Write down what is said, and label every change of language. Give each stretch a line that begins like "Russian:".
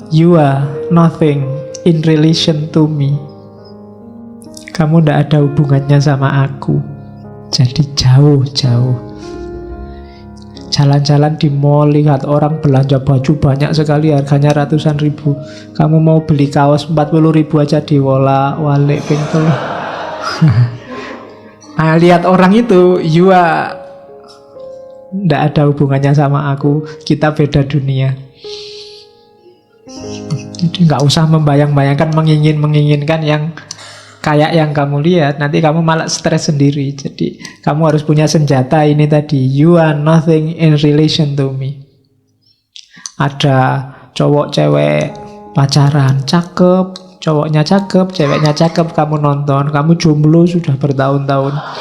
English: You are nothing in relation to me.
Indonesian: Kamu tidak ada hubungannya sama aku. Jadi jauh-jauh. Jalan-jalan di mall, lihat orang belanja baju banyak sekali, harganya ratusan ribu. Kamu mau beli kaos 40 ribu aja diwolak-walik pintu. Nah, lihat orang itu,
English: you are
Indonesian: Tidak ada hubungannya sama aku. Kita beda dunia. Jadi nggak usah membayang-bayangkan, menginginkan yang kayak yang kamu lihat. Nanti kamu malah stres sendiri. Jadi kamu harus punya senjata ini tadi.
English: You are nothing in relation to me.
Indonesian: Ada cowok cewek pacaran, cakep, cowoknya cakep, ceweknya cakep, kamu nonton, kamu jomblo sudah bertahun-tahun.